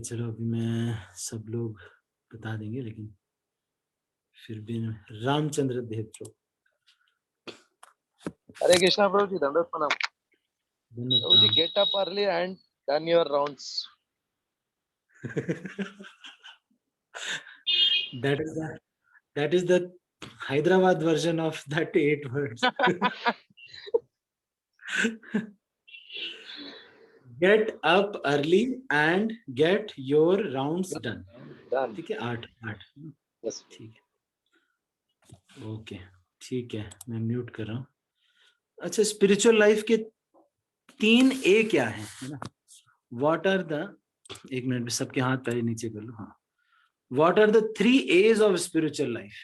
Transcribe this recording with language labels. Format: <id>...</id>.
<hi>चलो अभी मैं सब लोग बता देंगे, लेकिन फिर भी रामचंद्र देव जो हरे कृष्णा प्रभु जी, दंडवत प्रणाम। प्रभु जी, धन्यवाद।</hi> <en>Get up early and done your rounds. that is the Hyderabad version of that 8 words. Get up early and get your rounds done. Done.</en> <hi>ठीक है, 8 8।</hi> <en>Yes.</en> <hi>ठीक है, ओके, ठीक है, मैं म्यूट कर रहा हूँ। अच्छा, स्पिरिचुअल लाइफ के 3 ए क्या है ना?</hi> <en>what are the,</en> <hi>एक मिनट में सबके हाथ पहले नीचे कर लो।</hi> <en>हाँ, what are the 3 age of spiritual life?</en>